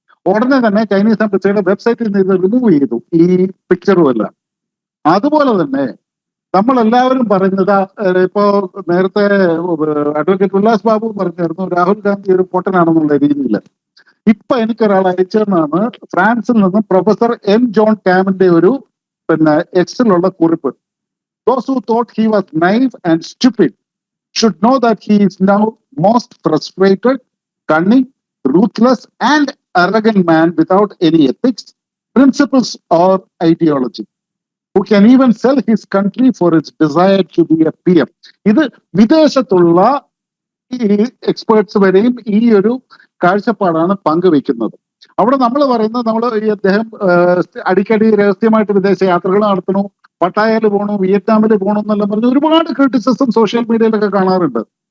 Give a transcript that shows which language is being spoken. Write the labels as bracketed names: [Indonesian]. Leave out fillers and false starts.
[Malayalam] ഉടനെ തന്നെ ചൈനീസ് എംബസിയുടെ വെബ്സൈറ്റിൽ നിന്ന് ഇത് റിമൂവ് ചെയ്തു, ഈ പിക്ചറും എല്ലാം. അതുപോലെ തന്നെ നമ്മളെല്ലാവരും പറയുന്നത്, ഇപ്പോ നേരത്തെ അഡ്വക്കേറ്റ് ഉല്ലാസ് ബാബു പറഞ്ഞിരുന്നു രാഹുൽ ഗാന്ധി ഒരു പൊട്ടനാണെന്നുള്ള രീതിയിൽ. ഇപ്പൊ എനിക്കൊരാൾ അയച്ചതെന്നാണ് ഫ്രാൻസിൽ നിന്ന് പ്രൊഫസർ M. ജോൺ കാമിന്റെ ഒരു എക്സിലുള്ള കുറിപ്പ്. [English] Those who thought he was naive and stupid should know that he is now most frustrated, cunning, ruthless and arrogant man without any ethics, principles or ideology, who can even sell his country for its desire to be a PM. [Malayalam] ഇത് വിദേശത്തുള്ള ഈ experts വരെയും ഈ ഒരു കാഴ്ചപ്പാടാണ് പങ്കുവെക്കുന്നത്. അവിടെ നമ്മൾ പറയുന്നത്, ഈ അദ്ദേഹം അടിക്കടി രഹസ്യമായിട്ട് വിദേശ യാത്രകൾ നടത്തണു, പട്ടായയിൽ പോകണു, വിയറ്റ്നാമിൽ പോകണു എന്നെല്ലാം പറഞ്ഞ് ഒരുപാട് ക്രിറ്റിസിസം സോഷ്യൽ മീഡിയയിലൊക്കെ കാണാറുണ്ട്.